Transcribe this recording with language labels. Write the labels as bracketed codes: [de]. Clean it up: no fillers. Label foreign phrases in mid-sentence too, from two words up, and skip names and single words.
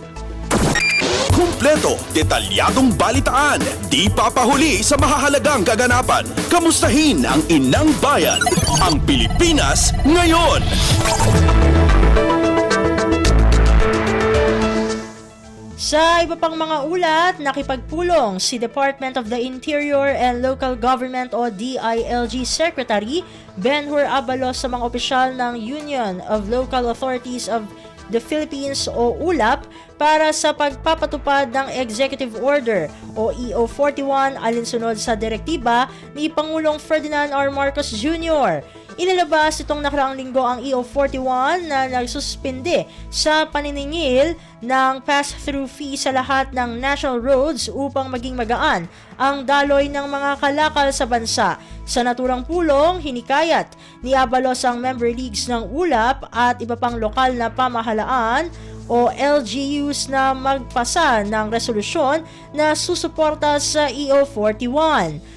[tl] Kumpleto, detalyadong balitaan, di papahuli sa mahahalagang kaganapan. Kamustahin ang inang bayan, ang Pilipinas ngayon. Sa iba pang mga ulat, nakipagpulong si Department of the Interior and Local Government o DILG Secretary Ben-Hur Abalos sa mga opisyal ng Union of Local Authorities of the Philippines o ULAP para sa pagpapatupad ng Executive Order o EO 41 alinsunod sa direktiba ni Pangulong Ferdinand R. Marcos Jr. Inilabas itong nakaraang linggo ang EO 41 na nagsuspende sa paniningil ng [en] pass-through fee [tl] sa lahat ng [en] national roads [tl] upang maging magaan ang daloy ng mga kalakal sa bansa. Sa naturang pulong, hinikayat ni Abalos ang [en] member leagues [tl] ng ULAP at iba pang lokal na pamahalaan o LGUs na magpasa ng resolusyon na susuporta sa EO 41.